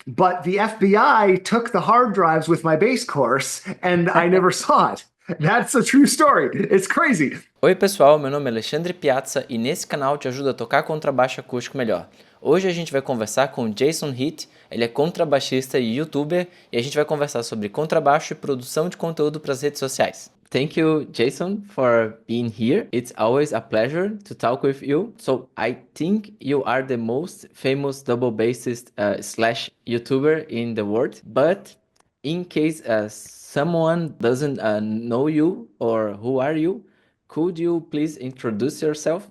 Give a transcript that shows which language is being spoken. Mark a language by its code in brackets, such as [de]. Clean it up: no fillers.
[en] but the FBI took the hard drives with my bass course and I never saw it. That's a true story. It's crazy. [pt] Oi pessoal, meu nome é Alexandre Piazza e nesse canal te ajudo a tocar contrabaixo acústico melhor. Hoje a gente vai conversar com Jason Heath, ele é contrabaixista e youtuber e a gente vai conversar sobre contrabaixo e produção de conteúdo para as redes sociais. [en] Thank you, Jason, for being here. It's always a pleasure to talk with you. So I think you are the most famous double bassist slash YouTuber in the world. But in case someone doesn't know you or who are you, could you please introduce yourself?